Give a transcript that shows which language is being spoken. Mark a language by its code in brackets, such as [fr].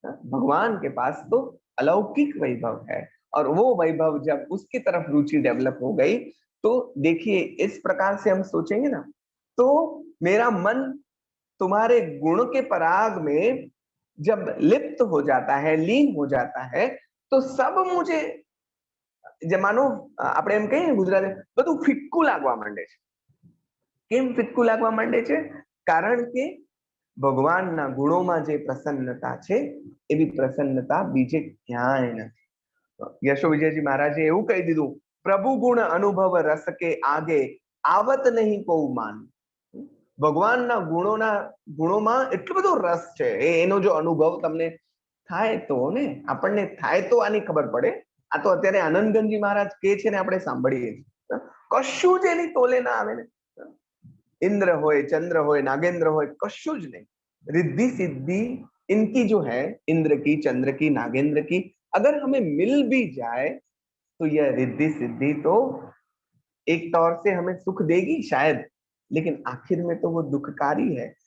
[hi] भगवान के पास तो अलौकिक वैभव है, और वो वैभव जब उसकी तरफ रुचि डेवलप हो गई, तो देखिए इस प्रकार से हम सोचेंगे ना, तो मेरा मन तुम्हारे गुण के पराग में जब लिप्त हो जाता है, लीन हो जाता है, तो सब मुझे मानो [gu] આપણે એમ કહીએ ગુજરાતી બધું ફિક્કું લાગવા માંડે છે। કેમ ફિક્કું લાગવા માંડે છે? કારણ કે ભગવાનના ગુણોમાં જે પ્રસન્નતા છે, એવી પ્રસન્નતા બીજે ક્યાંય નથી। यशो विजयजी महाराजे એવું કહી દીધું, પ્રભુ ગુણ અનુભવ રસ કે આગે આવત નહીં કો માન। ભગવાનના ગુણોમાં એટલો બધો રસ છે, એનો જો અનુભવ તમને થાય તો ને, આપણને થાય તો આની ખબર પડે। આ તો અત્યારે આનંદગંજી મહારાજ કે છે ને, આપણે સાંભળીએ છીએ, કશું જ એની તોલે ના આવે ને। [hi] इंद्र होए, चंद्र होए, नागेंद्र होए, कशु ज नहीं। रिद्धि सिद्धि इनकी जो है, इंद्र की, चंद्र की, नागेंद्र की, अगर हमें मिल भी जाए, तो यह रिद्धि सिद्धि तो एक तौर से हमें सुख देगी शायद, लेकिन आखिर में तो वो दुखकारी है।